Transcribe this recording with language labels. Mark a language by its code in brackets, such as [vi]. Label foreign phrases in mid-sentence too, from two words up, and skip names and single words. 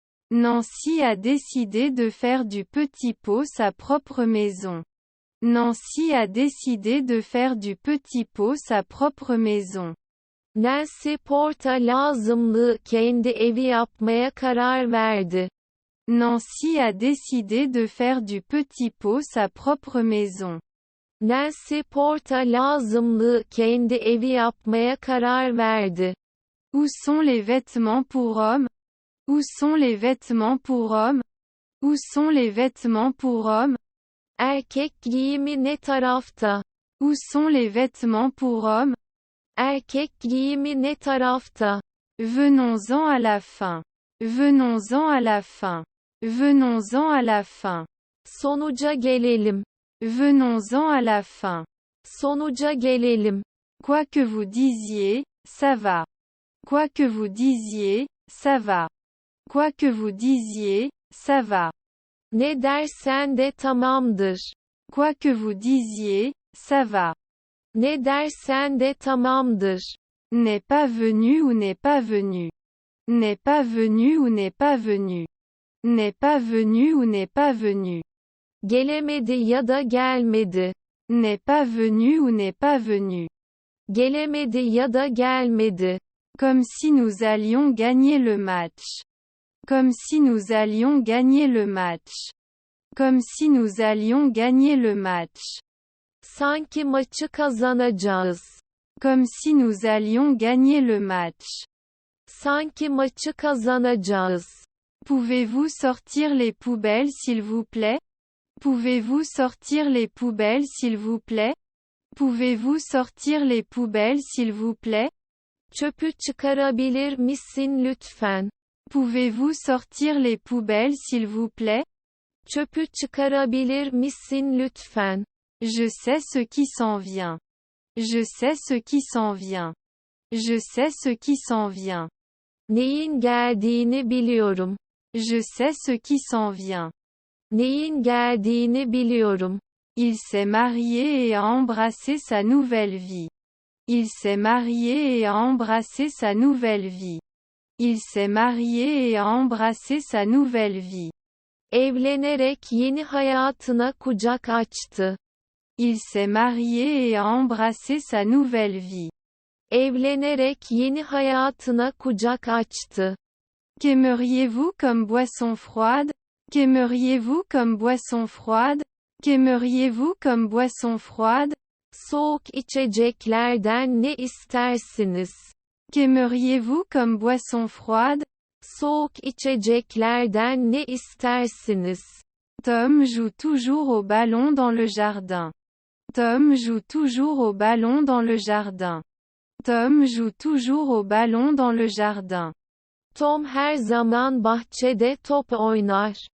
[fr] Nancy a décidé de faire du petit pot sa propre maison. Nancy a décidé de faire du petit pot sa propre maison. [tr] Nancy porta lazımlı kendi evi yapmaya karar verdi. [fr] Nancy a décidé de faire du petit pot sa propre maison. [tr] Nancy porta lazımlı kendi evi yapmaya karar verdi. [fr] Où sont les vêtements pour hommes? Où sont les vêtements pour hommes? Où sont les vêtements pour hommes? [tr] Erkek giyimi ne tarafta? [fr] Où sont les vêtements pour hommes? [tr] Erkek giyimi ne tarafta? [fr] Venons-en à la fin. Venons-en à la fin. Venons-en à la fin. [tr] Sonuca gelelim. [fr] Venons-en à la fin. [tr] Sonuca gelelim. [fr] Quoi que vous disiez, ça va. Quoi que vous disiez, ça va. Quoi que vous disiez, ça va. [tr] Ne dersen de tamamdır. [fr] Quoi que vous disiez, ça va. [tr] Ne dersen de tamamdır. [fr] N'est pas venu ou n'est pas venu. N'est pas venu ou n'est pas venu. N'est pas venu ou n'est pas venu. [tr] Gelemedi ya da gelmedi. [fr] N'est pas venu ou n'est pas venu. [tr] Gelemedi ya da gelmedi. [fr] Comme si nous allions gagner le match. Comme si nous allions gagner le match. Comme si nous allions gagner le match. [tr] Sanki maçı kazanacağız. [fr] Comme si nous allions gagner le match. [tr] Sanki maçı kazanacağız. [fr] Pouvez-vous sortir les poubelles s'il vous plaît? Pouvez-vous sortir les poubelles s'il vous plaît? Pouvez-vous sortir les poubelles s'il vous plaît? [tr] Çöpü çıkarabilir misin lütfen? [fr] Pouvez-vous sortir les poubelles s'il vous plaît? [tr] Çöpü çıkarabilir misin lütfen? [fr] Je sais ce qui s'en vient. Je sais ce qui s'en vient. Je sais ce qui s'en vient. [tr] Neyin geldiğini biliyorum. [fr] Je sais ce qui s'en vient. [tr] Neyin geldiğini biliyorum. [fr] Il s'est marié et a embrassé sa nouvelle vie. Il s'est marié et a embrassé sa nouvelle vie. Il s'est marié et a embrassé sa nouvelle vie. [tr] Evlenerek yeni hayatına kucak açtı. [fr] Il s'est marié et a embrassé sa nouvelle vie. [tr] Evlenerek yeni hayatına kucak açtı. [fr] Qu'aimeriez-vous comme boisson froide? Qu'aimeriez-vous comme boisson froide? Qu'aimeriez-vous comme boisson froide? [tr] Soğuk içeceklerden ne istersiniz? [fr] Qu'aimeriez-vous comme boisson froide? [tr] Soğuk içeceklerden ne istersiniz? [fr] Tom joue toujours au ballon dans le jardin. Tom joue toujours au ballon dans le jardin. Tom joue toujours au ballon dans le jardin. [tr] Tom her zaman bahçede top oynar.